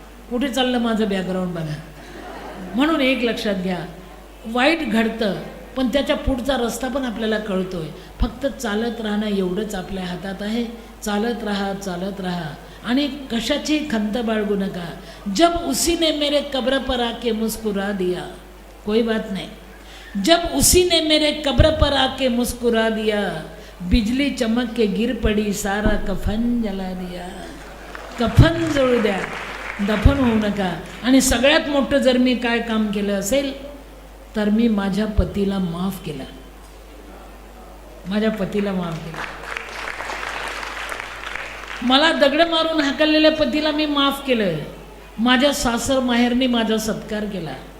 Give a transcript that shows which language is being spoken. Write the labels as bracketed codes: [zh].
[mr] कुठे चाललं माझं बॅकग्राऊंड बघा. म्हणून एक लक्षात घ्या, वाईट घडतं पण त्याच्या पुढचा रस्ता पण आपल्याला कळतोय. फक्त चालत राहणं एवढंच आपल्या हातात आहे. चालत राहा, चालत राहा आणि कशाची खंत बाळगू नका. [hi] जब उसी ने मेरे कब्र पर आके मुस्कुरा दिया, कोई बात नहीं. जब उसी ने मेरे कब्र पर आके मुस्कुरा दिया, बिजली चमक के गिर पड़ी, सारा कफन जला दिया. [mr] कफन जळू द्या, दफन होऊ नका. आणि सगळ्यात मोठं जर मी काय काम केलं असेल तर मी माझ्या पतीला माफ केलं. माझ्या पतीला माफ केलं. मला दगड मारून हाकललेल्या पतीला मी माफ केलं. माझ्या सासर माहेरने माझा सत्कार केला.